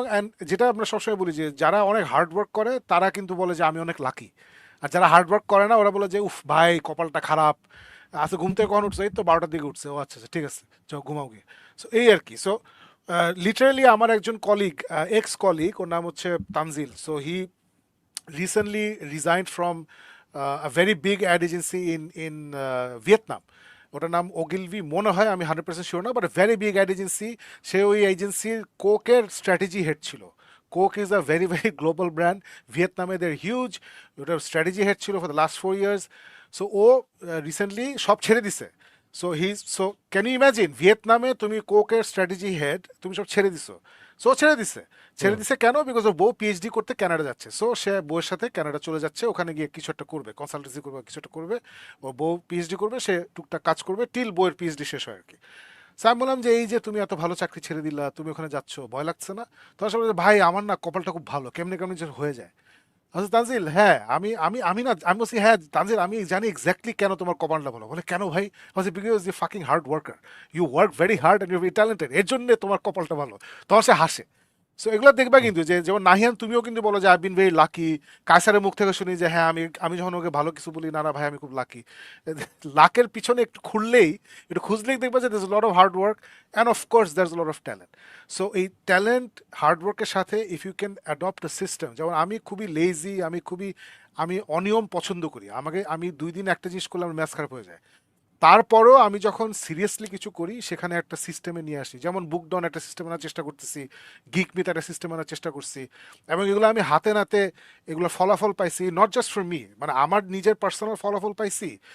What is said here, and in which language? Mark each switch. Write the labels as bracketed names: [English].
[Bangla] এবং যেটা আমরা সবসময় বলি যে যারা অনেক হার্ড ওয়ার্ক করে তারা কিন্তু বলে যে আমি অনেক লাকি, আর যারা হার্ড ওয়ার্ক করে না ওরা বলে যে উফ ভাই কপালটা খারাপ, আচ্ছা ঘুম থেকে কখন উঠছে, এই তো 12টার দিকে উঠছে, ও আচ্ছা আচ্ছা ঠিক আছে যাও ঘুমাও গিয়ে। সো এই আর কি। সো লিটারালি আমার একজন কলিগ, এক্স কলিগ, ওর নাম হচ্ছে Tanzil. [English] So he recently resigned from a very big ad agency in Vietnam. [Bangla] ওটার নাম ওগিলভি মনে হয়, আমি 100% শিওর না, but very big add agency. সে ওই এজেন্সির কোকের স্ট্র্যাটেজি হেড ছিল। [English] Coke is a very very global brand, [Bangla] ভিয়েতনামে there huge, ওটার স্ট্র্যাটেজি হেড ছিল for the last 4 years। So O recently সব ছেড়ে দিছে। সো ক্যান ইউ ইমাজিন, ভিয়েতনামে তুমি কোকের স্ট্র্যাটেজি হেড, তুমি সব ছেড়ে দিছো। সো ছেড়ে দিছে, ছেড়ে হুম। দিছে কেন? বিকজ ও বউ পিএইচডি করতে কানাডা যাচ্ছে। সো সে বউয়ের সাথে কানাডা চলে যাচ্ছে, ওখানে গিয়ে কিছু একটা করবে, কনসালটেন্সি করবে, কিছু একটা করবে। ও বউ পিএইচডি করবে, সে টুকটাক কাজ করবে টিল বউয়ের পিএইচডি শেষ হয় আর কি। সো আমি বললাম যে এই যে তুমি এত ভালো চাকরি ছেড়ে দিলা, তুমি ওখানে যাচ্ছ, ভয় লাগছে না? তখন সে বলে, ভাই আমার না কপালটা খুব ভালো, কেমনে কেমনি যে হয়ে যায়। আচ্ছা তানজিল, হ্যাঁ আমি আমি আমি না, আমি বলছি হ্যাঁ তানজিল আমি জানি এক্স্যাক্টলি কেন তোমার কপালটা ভালো। বলে কেন ভাই? [English] বলছি because you fucking hard worker, you work very hard and you very talented, [Bangla] এর জন্য তোমার কপালটা ভালো। তখন সে হাসে। সো এগুলো দেখবা হুম। কিন্তু, যে যেমন নাহিয়ান তুমিও কিন্তু বলো যে আই বিন ভেরি লাকি। কায়সারের মুখ থেকে শুনি যে হ্যাঁ আমি আমি যখন ওকে ভালো কিছু বলি, না না ভাই আমি খুব লাকি। লাকের পিছনে একটু খুললেই, একটু খুঁজলেই দেখবা যে [English] there's a lot of hard work and of course there's a lot of talent. [Bangla] So এই ট্যালেন্ট হার্ডওয়ার্কের সাথে if you can adopt a system, যেমন আমি খুবই লেজি, আমি অনিয়ম পছন্দ করি। আমি 2 দিন একটা জিনিস করলে আমার ম্যাথ খারাপ হয়ে যায়। তারপরও আমি যখন সিরিয়াসলি কিছু করি সেখানে একটা সিস্টেমে নিয়ে আসি, যেমন বুক ডাউন একটা সিস্টেম আনার চেষ্টা করতেছি, গিক মিথ একটা সিস্টেম আনার চেষ্টা করছি, এবং এগুলো আমি হাতে নাতে এগুলো ফলাফল পাইছি, নট জাস্ট ফর মি, মানে আমার নিজের পার্সোনাল ফলাফল পাইছি।